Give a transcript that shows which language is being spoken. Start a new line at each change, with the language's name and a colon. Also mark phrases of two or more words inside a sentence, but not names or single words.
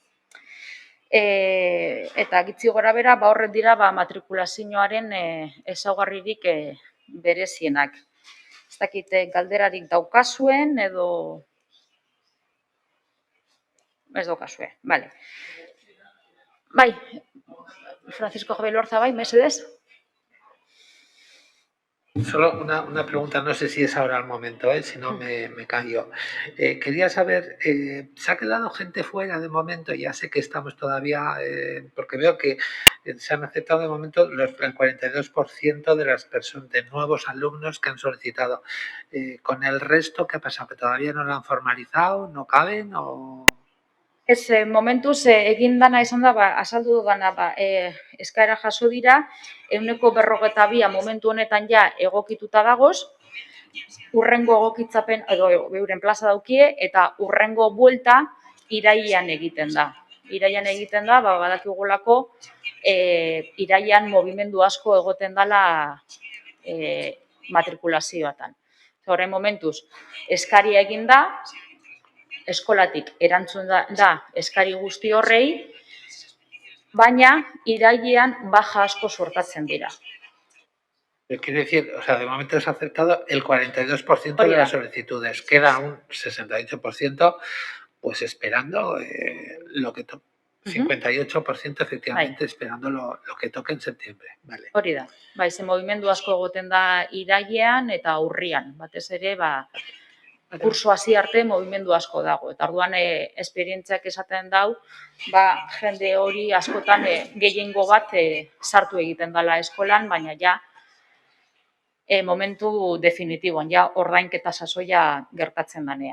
Basque: Eta gitzi gora bera, horrek dira matrikulazioaren ezaugarririk berezienak. Ez dakit galderarik daukazuen edo... Ez daukazue, bale. Bai, Francisco Javier Lorza, mesedez.
Spanish: Solo una pregunta, no sé si es ahora el momento, si no me cambio. Quería saber, ¿se ha quedado gente fuera de momento? Ya sé que estamos todavía, porque veo que se han aceptado de momento el 42% de las personas, de nuevos alumnos que han solicitado. ¿Con el resto qué ha pasado? ¿Que todavía no lo han formalizado? ¿No caben? ¿O...?
Basque: Ez, momentuz egin dana izan da, azaldu dugana, eskaera jaso dira, 152 momentu honetan ja egokituta dagoz, urrengo egokitzapen, edo euren plaza daukie, eta urrengo buelta irailean egiten da. Irailean egiten da, badakigulako, irailean movimendu asko egoten dala matrikulazioatan. Horren momentuz, eskaria egin da, eskolatik erantzun da eskari guzti horrei, baina irailean baja asko sortatzen dira.
Spanish: Quiere decir, o sea, de momento se ha aceptado el 42% de las solicitudes. Queda un 68% pues esperando lo que toca. 58% efectivamente esperando lo que toque en septiembre. Vale.
Basque: Hori da. Bai, ze mugimendu asko egoten da irailean eta urrian. Batez ere, kurso hasi arte mugimendu asko dago. Eta orduan esperientziak esaten dau, jende hori askotan gehiengo bat sartu egiten dela eskolan, baina ja momentu definitiboan, ja ordainketa sasoia gertatzen danean.